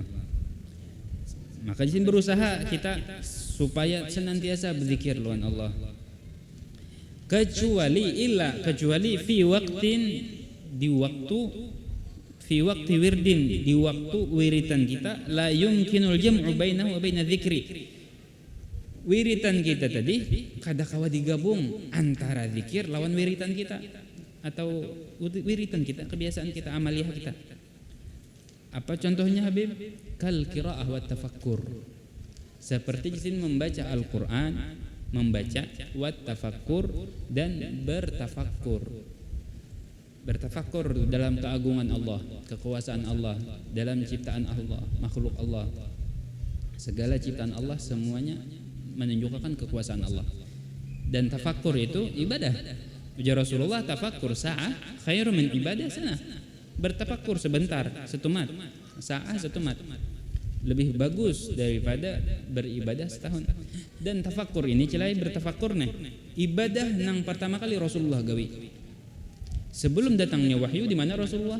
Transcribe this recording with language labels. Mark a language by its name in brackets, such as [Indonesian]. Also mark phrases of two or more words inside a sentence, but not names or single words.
[Banjar] Maka di sini berusaha kita supaya senantiasa berzikir lawan Allah. [Indonesian] Kecuali [Arabic] في وقت, [Indonesian] di waktu wirdin, di waktu wiritan kita, [Arabic] لا يمكن الجمع بينه وبين الذكر. [Banjar] Wiritan kita tadi kada kawa digabung antara zikir lawan wiritan kita, atau wiritan kita, kebiasaan kita, amaliyah kita. [Indonesian] Apa contohnya Habib? [Arabic] كالقراءة والتفكر. [Indonesian] Seperti di sini membaca Al-Qur'an, membaca wa tafakkur dan bertafakkur. Bertafakkur dalam keagungan Allah, kekuasaan Allah, dalam ciptaan Allah, makhluk Allah. Segala ciptaan Allah semuanya menunjukkan kekuasaan Allah. Dan tafakkur itu ibadah. [Arabic] Ujar Rasulullah, تفكر ساعة خير من عبادة سنة. [Indonesian] Bertafakkur sebentar, setumat, sa'ah setumat, lebih bagus daripada beribadah setahun. [Banjar] Dan tafakkur ini celai bertafakkur nih, ibadah yang pertama kali Rasulullah gawi. [Indonesian] Sebelum datangnya wahyu, di mana Rasulullah?